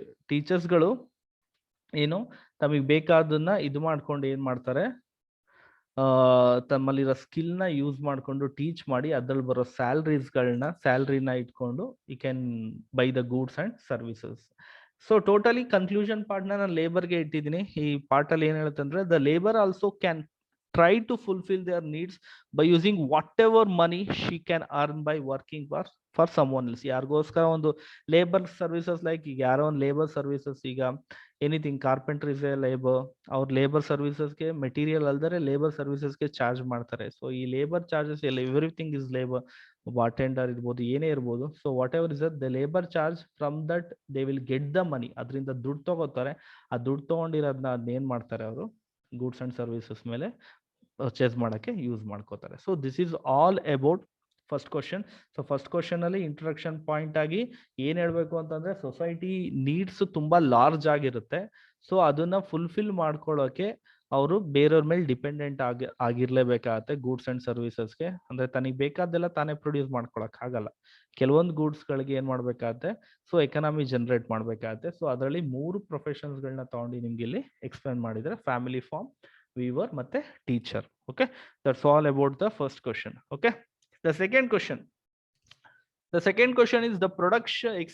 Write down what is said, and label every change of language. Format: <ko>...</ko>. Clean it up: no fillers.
<kn>ಟೀಚರ್ಸ್ಗಳು ಏನು ತಮಗೆ ಬೇಕಾದನ್ನ ಇದು ಮಾಡ್ಕೊಂಡು ಏನ್ ಮಾಡ್ತಾರೆ, ತಮ್ಮಲ್ಲಿರೋ ಸ್ಕಿಲ್ ನ ಯೂಸ್ ಮಾಡ್ಕೊಂಡು ಟೀಚ್ ಮಾಡಿ ಅದ್ರಲ್ಲಿ ಬರೋ ಸ್ಯಾಲ್ರಿನ ಇಟ್ಕೊಂಡು</kn> <en>You can buy the goods and services.</en> <kn>So totally conclusion part ನಾನು ಲೇಬರ್ಗೆ ಇಟ್ಟಿದ್ದೀನಿ. ಈ ಪಾರ್ಟ್ ಅಲ್ಲಿ ಏನ್ ಹೇಳುತ್ತೆ ಅಂದ್ರೆ,</kn> <en>The labour also can try to fulfill their needs by using whatever money she can earn by working for someone else.</en> <kn>ಯಾರಿಗೋಸ್ಕರ ಒಂದು labour services, like ಈಗ ಯಾರೋ ಒಂದು ಲೇಬರ್ ಸರ್ವಿಸಸ್, ಈಗ anything</kn> <en>carpenter is a labour,</en> <kn>ಅವ್ರ labour ಸರ್ವಿಸಸ್ಗೆ material ಅಲ್ದರೆ labour ಸರ್ವಿಸಸ್ಗೆ charge ಮಾಡ್ತಾರೆ. So ಈ labour charges ಎಲ್ಲ</kn> <en>Everything is labour.</en> <kn>ಅಟೆಂಡರ್ ಇರ್ಬೋದು, ಏನೇ ಇರ್ಬೋದು.</kn> <en>So whatever is the labour charge, from that they will get the money.</en> <kn>ಅದರಿಂದ ದುಡ್ಡು ತಗೋತಾರೆ. ಆ ದುಡ್ಡು ತಗೊಂಡಿರೋದನ್ನ ಅದನ್ನೇನ್ ಮಾಡ್ತಾರೆ ಅವರು, ಗೂಡ್ಸ್ ಅಂಡ್ ಸರ್ವಿಸಸ್ ಮೇಲೆ ಪರ್ಚೇಸ್ ಮಾಡಕ್ಕೆ ಯೂಸ್ ಮಾಡ್ಕೋತಾರೆ.</kn> <en>So this is all about first question.</en> <kn>So first question ಅಲ್ಲಿ ಇಂಟ್ರೊಡಕ್ಷನ್ ಪಾಯಿಂಟ್ ಆಗಿ ಏನ್ ಹೇಳ್ಬೇಕು ಅಂತಂದ್ರೆ, ಸೊಸೈಟಿ ನೀಡ್ಸ್ ತುಂಬಾ ಲಾರ್ಜ್ ಆಗಿರುತ್ತೆ. ಸೊ ಅದನ್ನ ಫುಲ್ಫಿಲ್ ಮಾಡ್ಕೊಳ್ಳೋಕೆ ಅವರು ಬೇರೆಯವ್ರ ಮೇಲೆ ಡಿಪೆಂಡೆಂಟ್ ಆಗಿರ್ಲೇಬೇಕಾಗತ್ತೆ ಗೂಡ್ಸ್ ಅಂಡ್ ಸರ್ವಿಸಸ್ಗೆ. ಅಂದ್ರೆ ತನಗೆ ಬೇಕಾದೆಲ್ಲ ತಾನೇ ಪ್ರೊಡ್ಯೂಸ್ ಮಾಡ್ಕೊಳಕ್ ಆಗಲ್ಲ. ಕೆಲವೊಂದು ಗೂಡ್ಸ್ ಗಳಿಗೆ ಏನ್ ಮಾಡ್ಬೇಕಾಗತ್ತೆ, ಸೊ ಎಕನಾಮಿ ಜನರೇಟ್ ಮಾಡ್ಬೇಕಾಗತ್ತೆ. ಸೊ ಅದರಲ್ಲಿ 3 ಪ್ರೊಫೆಷನ್ಸ್ ಗಳನ್ನ ತಗೊಂಡು ನಿಮ್ಗೆ ಇಲ್ಲಿ ಎಕ್ಸ್ಪ್ಲೈನ್ ಮಾಡಿದ್ರೆ, ಫ್ಯಾಮಿಲಿ ಫಾರ್ಮ್, weaver ಮತ್ತೆ teacher.</kn> <en>Okay, that's all about the first question. Okay, the second question is the production.</en>